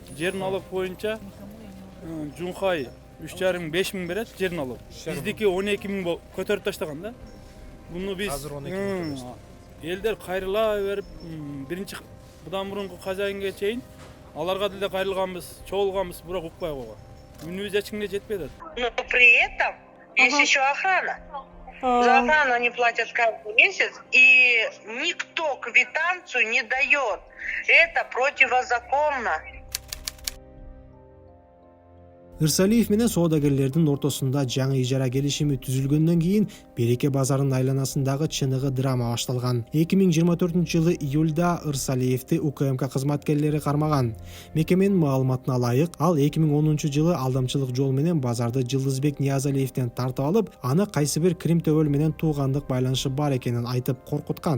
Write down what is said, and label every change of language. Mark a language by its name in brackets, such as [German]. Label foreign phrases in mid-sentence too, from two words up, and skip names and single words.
[Kyrgyz] Жер налог боюнча Жунхай 3,5 миң берет жер налог. Биздики 12 миң көтөрүп таштаган да. Буну биз Азыр 12 миң көтөрүп. элдер кайрыла берип, биринчи будан мурунку хозяинге чейин аларга деле кайрылганбыз, чогулганбыз, бирок укпай койгон. Үнүбүз эч кимге жетпей атат. [Russian] Но при этом есть еще охрана. За охрану они платят каждый месяц, и никто квитанцию не дает. Это противозаконно. [Kyrgyz] Ырсалиев менен соодагерлердин ортосунда жаңы ижара келишими түзүлгөндөн кийин Береке базарынын айланасындагы чыныгы драма башталган. 2024-жылы июлда Ырсалиевди УКМК кызматкерлери кармаган. Мекеменин маалыматына ылайык, ал 2010-жылы алдамчылык жол менен базарды Жылдызбек Ниязалиевден тартып алып, аны кайсы бир Крим төбөл менен туугандык байланышы бар экенин айтып коркуткан.